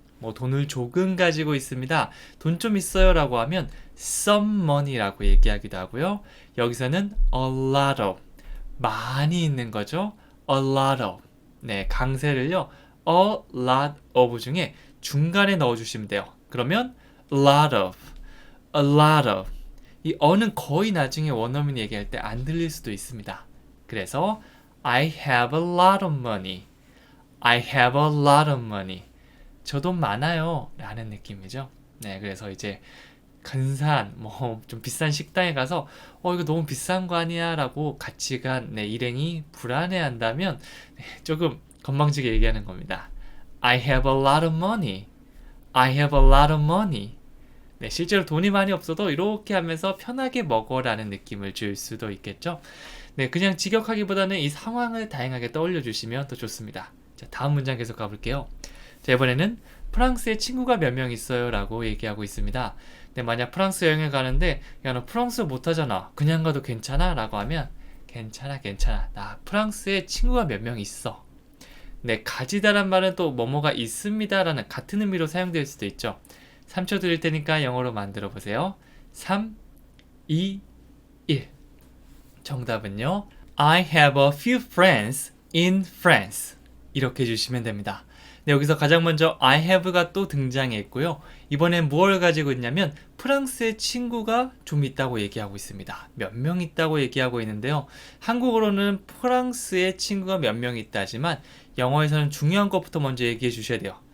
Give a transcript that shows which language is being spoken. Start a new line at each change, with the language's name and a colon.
Korean: 뭐 돈을 조금 가지고 있습니다. 돈 좀 있어요 라고 하면
English: some money
Korean: 라고 얘기하기도 하고요. 여기서는
English: a lot of,
Korean: 많이 있는 거죠.
English: a lot of.
Korean: 네, 강세를요.
English: a lot of
Korean: 중에 중간에 넣어주시면 돼요. 그러면
English: a lot of, a lot of.
Korean: 이 어는 거의 나중에 원어민 얘기할 때 안 들릴 수도 있습니다.
English: 그래서 I have a lot of money. I have a lot of money.
Korean: 저 돈 많아요 라는 느낌이죠. 네, 그래서 이제 근사한 뭐 좀 비싼 식당에 가서 이거 너무 비싼 거 아니야 라고 같이 간 네, 일행이 불안해한다면 네, 조금 건방지게 얘기하는 겁니다.
English: I have a lot of money. I have a lot of money.
Korean: 네, 실제로 돈이 많이 없어도 이렇게 하면서 편하게 먹어라는 느낌을 줄 수도 있겠죠. 네, 그냥 직역하기보다는 이 상황을 다양하게 떠올려 주시면 더 좋습니다. 자, 다음 문장 계속 가볼게요. 자, 이번에는 프랑스에 친구가 몇 명 있어요 라고 얘기하고 있습니다. 네, 만약 프랑스 여행을 가는데 야, 너 프랑스어 못하잖아. 그냥 가도 괜찮아? 라고 하면 괜찮아, 괜찮아. 나 프랑스에 친구가 몇 명 있어. 네, 가지다란 말은 또 뭐뭐가 있습니다 라는 같은 의미로 사용될 수도 있죠. 3초 드릴 테니까 영어로 만들어 보세요. 3, 2, 1. 정답은요.
English: I have a few friends in France.
Korean: 이렇게 해주시면 됩니다. 네, 여기서 가장 먼저 I have가 또 등장했고요. 이번엔 무엇을 가지고 있냐면 프랑스의 친구가 좀 있다고 얘기하고 있습니다. 몇 명 있다고 얘기하고 있는데요. 한국어로는 프랑스의 친구가 몇 명 있다지만 영어에서는 중요한 것부터 먼저 얘기해 주셔야 돼요.